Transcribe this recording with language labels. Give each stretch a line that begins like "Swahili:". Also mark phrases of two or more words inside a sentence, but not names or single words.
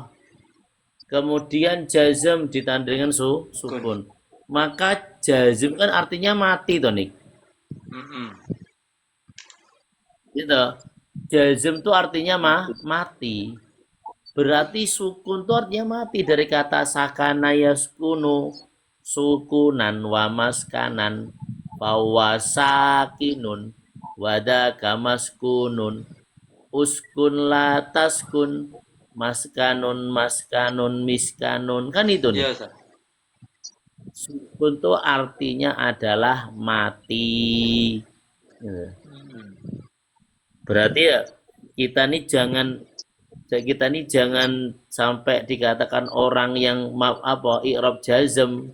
Indonesian: Kemudian jazm ditandai dengan sukun. Maka jazm kan artinya mati toh nih. Gitu. Jazm itu artinya mati. Berarti sukun itu artinya mati dari kata
Arabic: سكن يسكن سكونا ومسكنا فهو ساكن وذاك مسكون اسكن لا تسكن مسكن مسكن مسكن,
Indonesian: kan itu nih. Iya, Ustaz. Sukun itu artinya adalah mati. Berarti ya kita nih jangan sampai dikatakan orang yang
Arabic: إعراب جزم.